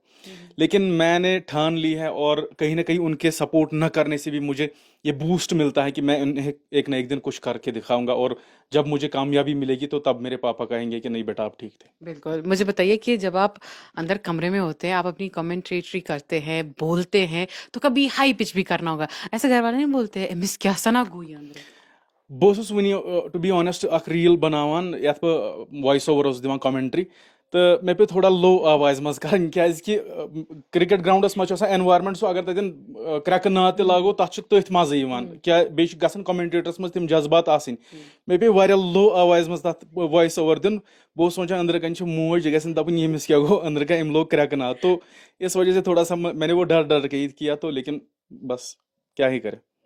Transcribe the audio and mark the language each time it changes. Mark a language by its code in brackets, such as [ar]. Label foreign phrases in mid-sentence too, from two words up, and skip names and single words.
[ur] لیکن میں نے ٹھان لی ہے اور کہیں نہ کہیں ان کے سپورٹ نہ کرنے سے بھی مجھے یہ بوسٹ ملتا ہے کہ میں انہیں ایک نہ ایک دن کچھ کر کے دکھاؤں گا, اور جب مجھے کامیابی ملے گی تو تب میرے پاپا کہیں گے کہ نہیں بیٹا آپ ٹھیک تھے. بالکل. مجھے بتائیے کہ جب آپ اندر کمرے میں ہوتے ہیں, آپ اپنی کمنٹریٹری کرتے ہیں, بولتے ہیں, تو کبھی [en] high pitch [ur] بھی کرنا ہوگا, ایسے گھر والے نہیں بولتے مس کیا سنا گوئی اندر؟ [ks] بہٕ اوسُس وٕنی [en] to be honest [ks] اکھ ریٖل بناوان یتھ بہٕ [en] voice over [ks] اوسُس دِوان کامنٹری, تہٕ مےٚ پیوٚو تھوڑا لو آوازِ منٛز کرٕنۍ کیازکہِ کرکٹ گراونڈس منٛز چھُ آسان اینوارمنٹ سُہ اگر تتٮ۪ن کرٛٮ۪کہٕ ناد تہِ لاگو تتھ چھُ تٔتھۍ منٛزٕے یِوان کیٛاہ بیٚیہِ چھِ گژھان کومنٹیٹرس منٛز تِم جذبات آسٕنۍ. مےٚ پیٚیہِ واریاہ لو آوازِ منٛز تتھ [en] voice over [ks] دیُن. بہٕ اوسُس سونچان أنٛدرٕ کَنۍ چھِ موج یہِ گژھن دپٕنۍ ییٚمِس کیٛاہ گوٚو أنٛدرٕ کَنۍ أمۍ لوگ کرٛٮ۪کہٕ ناد, [ur] تو اس وجہ سے تھوڑا سا میں نے وہ ڈر ڈر کے ہی کیا, تو لیکن بس کیا ہی کرے.